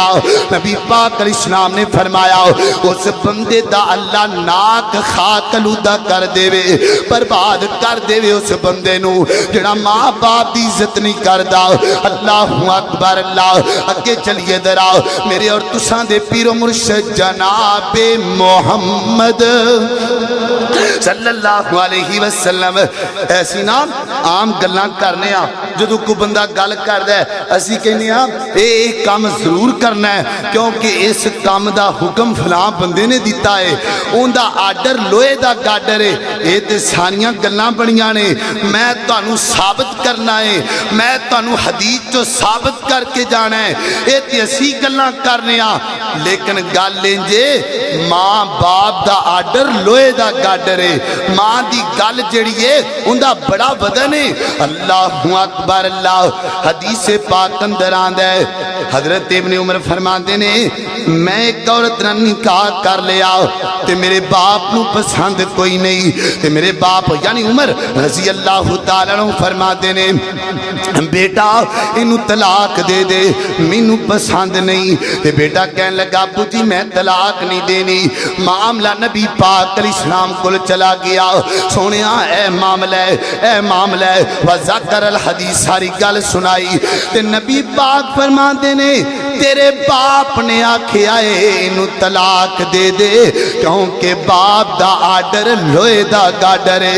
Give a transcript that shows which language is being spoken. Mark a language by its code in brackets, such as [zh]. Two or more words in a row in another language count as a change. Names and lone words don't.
[pa] نبی پاک علیہ السلام نے فرمایا اس بندے دا اللہ ناک خاک لودا کر دیوے، برباد کر دیوے اس بندے نوں جیہڑا ماں باپ دی عزت نہیں کردا. [ar] الله أكبر. [pa] اللہ اگے چلیے ذرا میرے اور تساں دے پیرو مرشد جنابِ محمد [ar] صلى الله عليه وسلم. [pa] ایسی نہ عام گلاں کرنے آں جدوں کوئی بندہ گل کردا ہے اسی کہنے آں یہ کام ضرور کرنا ہے کیونکہ اس کام دا حکم فلاں بندے نے دتا ہے، اوہناں دا آرڈر لوہے دا گاڈر ہے. یہ تے ساریاں گلاں بنیاں نے، میں تہانوں ثابت کرنا ہے، میں تہانوں حدیث چوں ثابت کر کے جانا ہے. یہ تے اسی گلاں کرنے آں لیکن گل انج اے ماں باپ دا آرڈر لوہے دا گاڈر ہے. ماں دی گل جیہڑی ہے اوہناں دا بڑا وزن ہے. [ar] الله أكبر. [pa] اللہ حدیث پاک اندر آندا ہے حضرت ابن عمر فرماتے نے میں اک عورت نال نکاح کر لیا تے میرے باپ نوں پسند کوئی نہیں تے میرے باپ یعنی عمر [ar] رضي الله تعالى عنه [pa] فرماتے نے بیٹا اینوں طلاق دے دے، مینوں پسند نہیں. تے بیٹا کہنے لگا ابو جی میں طلاق نہیں دینی. معاملہ نبی پاک علیہ السلام کول چلا گیا. سونیا اے معاملہ ہے وذکر الحدیث ساری گل سنائی تے نبی پاک فرماتے نے تیرے باپ نے آکھیا ہے اینوں طلاق دے دے کیونکہ باپ دا آرڈر لوہے دا گاڈر ہے.